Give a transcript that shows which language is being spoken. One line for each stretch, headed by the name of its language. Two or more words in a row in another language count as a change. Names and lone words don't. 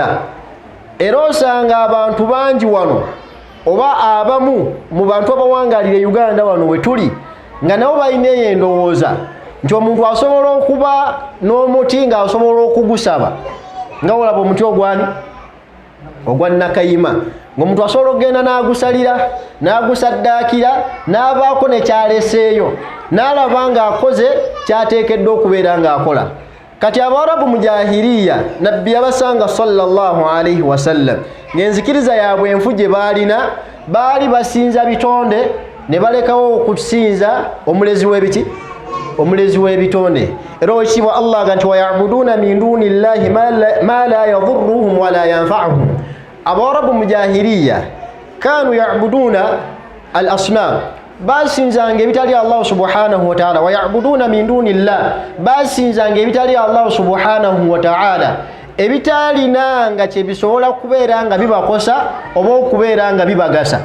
Ganda: Era osanga abantu bangi wano oba abamu mu bantu abawangalire Uganda wano we tuli nga nabo balina endowooza nti omuntu asobola okuba n'omuti nga asobola okugusaba nga olaba omuti ogwani ogwa Nakayima, ng'omuntu asobola okugenda n'agusalira n'agusaddaakira n'abaako ne kyaleseeyo n'alaba ng'akoze kyateekeddwa okubeera ng'akola. Kati Abawarabu mu jahiliya nabbi yabasanga
Arabic: صلى الله عليه وسلم
Ganda: ng'enzikiriza yaabwe enfu gye baalina baali basinza bitonde ne balekawo okusinza omulezi w'ebiki, omulezi w'ebitonde. Era ekitiibwa Allah ga nti
Arabic: ويعبدون من دون الله ما لا يضرهم ولا ينفعهم.
Ganda: Abawarabu mu jahiliya
Arabic: كانوا يعبدون الأصنام,
Ganda: basinzanga ebitali Allah
Arabic: سبحانه وتعالى. ويعبدون من دون الله,
Ganda: basinzanga ebitali Allah
Arabic: سبحانه وتعالى,
Ganda: ebitalinanga kye bisobola kubeera nga bibakosa oba okubeera nga bibagasa.